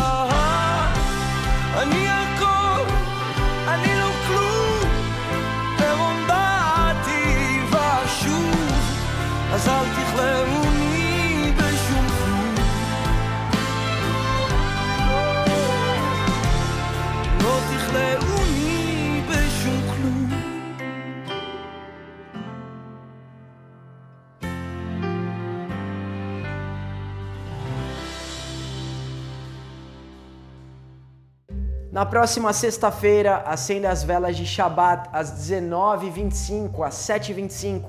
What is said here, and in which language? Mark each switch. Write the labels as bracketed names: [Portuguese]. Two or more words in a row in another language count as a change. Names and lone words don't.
[Hebrew] אני הכל, אני לא כלום, ברום באתי ושוב, אז אל תכלאוני בשום כלום, לא תכלאוני בשום כלום. [Portuguese] Na próxima sexta-feira, acenda as velas de Shabat às 19h25, às 7h25.